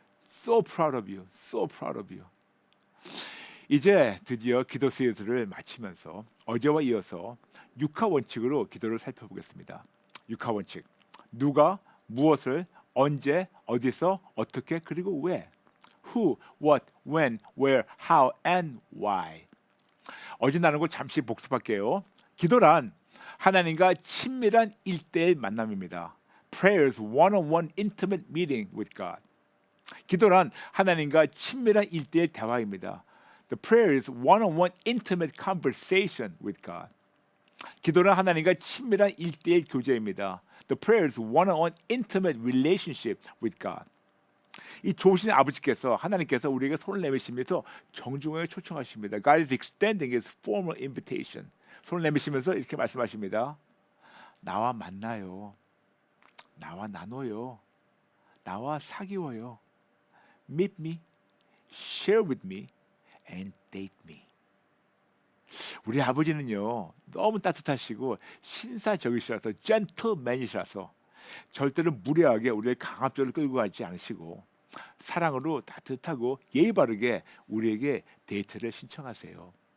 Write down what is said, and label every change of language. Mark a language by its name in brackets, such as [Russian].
[English] So proud of you. So proud of you. [Korean] 이제 드디어 기도 시리즈를 마치면서 어제와 이어서 육하 원칙으로 기도를 살펴보겠습니다. 육하 원칙. 누가 무엇을 언제 어디서 어떻게 그리고 왜. [English] Who, what, when, where, how and why. [Korean] 어제 나눈 거 잠시 복습할게요. 기도란 하나님과 친밀한 1:1 만남입니다. [English] Prayers one-on-one intimate meeting with God. [Korean] 기도란 하나님과 친밀한 1:1 대화입니다. [English] The prayer is one-on-one intimate conversation with God. [Korean] 기도는 하나님과 친밀한 1:1 교제입니다. [English] The prayer is one-on-one intimate relationship with God. [Korean] 이 좋으신 아버지께서, 하나님께서 우리에게 손을 내미시면서 정중하게 초청하십니다. [English] God is extending His formal invitation. [Korean] 손을 내미시면서 이렇게 말씀하십니다. 나와 만나요. 나와 나눠요. 나와 사귀어요. [English] Meet me, share with me, and date me. [Korean] 우리 아버지는요 너무 따뜻하시고 신사적이시라서 젠틀맨이시라서 절대로 무례하게 우리를 강압적으로 끌고 가지 않으시고 사랑으로 따뜻하고 예의 바르게 우리에게 데이트를 신청하세요.